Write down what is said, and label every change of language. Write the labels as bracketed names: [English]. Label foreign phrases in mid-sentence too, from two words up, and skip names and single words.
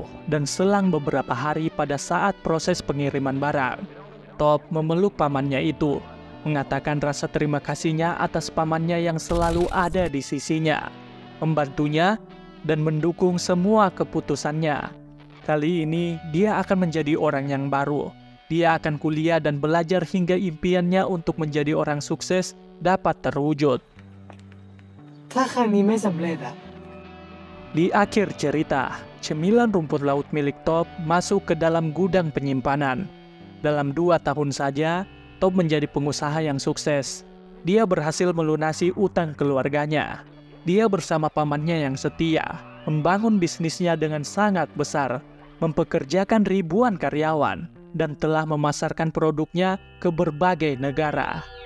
[Indonesian] Dan selang beberapa hari pada saat proses pengiriman barang, Top memeluk pamannya itu, mengatakan rasa terima kasihnya atas pamannya yang selalu ada di sisinya, membantunya, dan mendukung semua keputusannya. Kali ini, dia akan menjadi orang yang baru. Dia akan kuliah dan belajar hingga impiannya untuk menjadi orang sukses dapat terwujud. [Thai] ถ้าครั้งนี้ไม่สำเร็จอะ [Indonesian] Di akhir cerita, cemilan rumput laut milik Top masuk ke dalam gudang penyimpanan. Dalam 2 tahun saja, Top menjadi pengusaha yang sukses. Dia berhasil melunasi utang keluarganya. Dia bersama pamannya yang setia, membangun bisnisnya dengan sangat besar, mempekerjakan ribuan karyawan, dan telah memasarkan produknya ke berbagai negara.